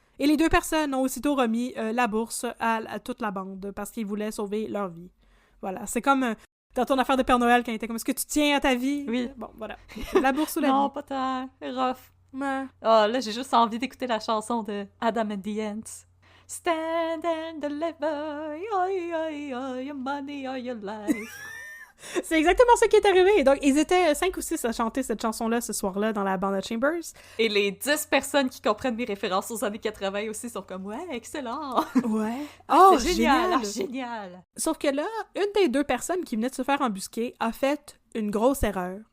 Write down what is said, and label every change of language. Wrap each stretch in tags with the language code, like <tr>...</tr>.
<fr>Et les 2 personnes ont aussitôt remis la bourse à toute la bande parce qu'ils voulaient sauver leur vie. Voilà, c'est comme dans ton affaire de Père Noël quand il était comme « Est-ce que tu tiens à ta vie? » Oui. Bon, voilà. La bourse ou la vie. Non, pas tant. Rough. Ouais. Oh, là, j'ai juste envie d'écouter la chanson de Adam and the Ants.</fr> <en>Stand and deliver, your money or your life.</en> <fr>C'est exactement ce qui est arrivé. Donc, ils étaient 5 ou 6 à chanter cette chanson-là ce soir-là dans la bande à Chambers. Et les 10 personnes qui comprennent mes références aux années 80 aussi sont comme « Ouais, excellent! » Ouais. Oh, c'est génial! Génial! Sauf que là, une des 2 personnes qui venait de se faire embusquer a fait une grosse erreur.</fr>